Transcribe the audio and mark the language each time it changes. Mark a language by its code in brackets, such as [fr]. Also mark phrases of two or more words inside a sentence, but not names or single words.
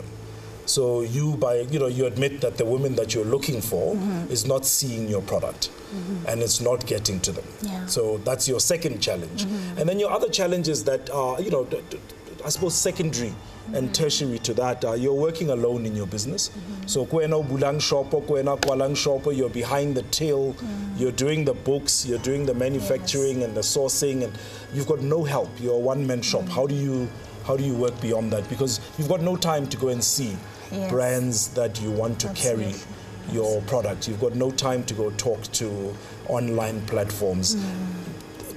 [en] So you admit that the woman that you're looking for is not seeing your product and it's not getting to them. Yeah. So that's your second challenge. And then your other challenges that are, I suppose secondary and tertiary to that, you're working alone in your business. [st] So kwena bulang shopo, kwena kwalang shopo, [en] you're behind the till, you're doing the books, you're doing the manufacturing and the sourcing, and you've got no help. You're a one-man shop. How do you work beyond that? Because you've got no time to go and see brands that you want to carry your product. You've got no time to go talk to online platforms.